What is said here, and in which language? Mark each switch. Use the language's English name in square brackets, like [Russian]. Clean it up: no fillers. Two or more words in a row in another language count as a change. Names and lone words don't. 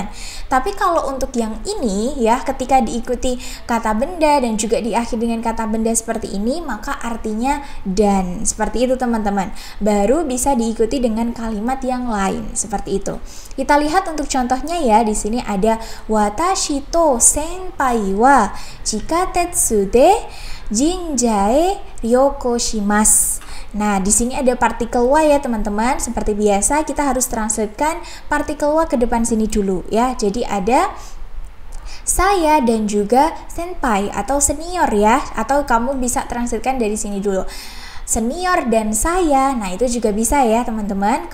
[Indonesian] Tapi kalau untuk yang ini ya, ketika diikuti kata benda dan juga diakhiri dengan kata benda seperti ini, maka artinya dan. Seperti itu, teman-teman. Baru bisa diikuti dengan kalimat yang lain, seperti itu. Kita lihat untuk contohnya ya. Di sini ada [Japanese] 私と先輩は地下鉄で神社へ旅行します. [Indonesian] Nah, di sini ada partikel wa ya, teman-teman. Seperti biasa kita harus translatekan partikel wa ke depan sini dulu ya. Jadi ada saya dan juga senpai atau senior ya, atau kamu bisa translatekan dari sini dulu. Senior dan saya, nah itu juga bisa ya, teman-teman.